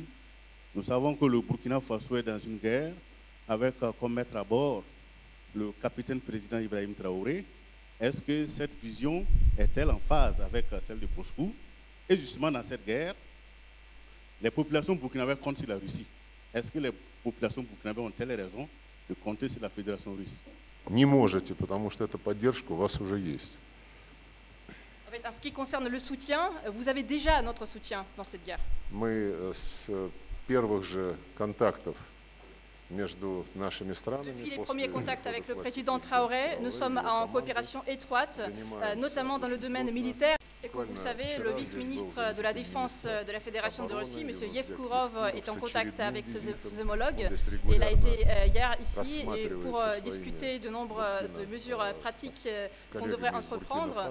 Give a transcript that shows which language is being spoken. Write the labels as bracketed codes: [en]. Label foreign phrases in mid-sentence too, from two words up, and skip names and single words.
[fr] Nous savons que le Burkina Faso est dans une guerre avec comme maître à bord le capitaine président Ibrahim Traoré. Est-ce que cette vision est-elle en phase avec celle de Moscou? Et justement dans cette guerre, les populations burkinabées comptent sur la Russie. Est-ce que les populations burkinabées ont-elles raison de compter sur la Fédération russe? [ru] Не можете, потому что эта поддержка у вас уже есть. [fr] En fait, en ce qui concerne le soutien, vous avez déjà notre soutien dans cette guerre. [ru] Мы с первых же контактов между нашими странами. [fr] Depuis les premiers contacts avec le président Traoré, nous sommes en coopération étroite, notamment dans le domaine militaire. Et comme vous savez, le vice-ministre de la Défense de la Fédération de Russie, M. Yevkourov, est en contact avec ses homologues. Il a été hier ici et pour discuter de nombre de mesures pratiques qu'on devrait entreprendre.